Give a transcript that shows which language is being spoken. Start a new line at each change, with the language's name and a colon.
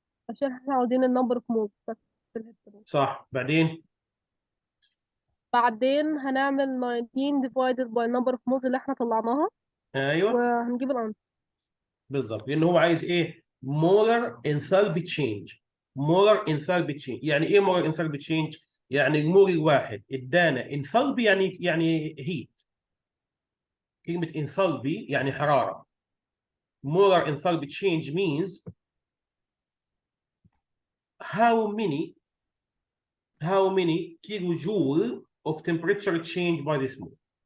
Arabic: عشان احنا عاوزين النمبر اوف مولز بتاعت الهيبتانول. صح، بعدين بعدين هنعمل 19
English: divided by number of moles
Arabic: اللي احنا طلعناها، ايوه وهنجيب الانسر. بالظبط، لان هو عايز ايه؟ مولر انثالبي تشينج. مولر انثالبي تشينج يعني ايه مولر انثالبي تشينج؟ يعني المول الواحد ادانا انثالبي، يعني هيت. كلمه انثالبي يعني حراره.
English: molar enthalpy change means how many how many kilojoule of temperature change by this move.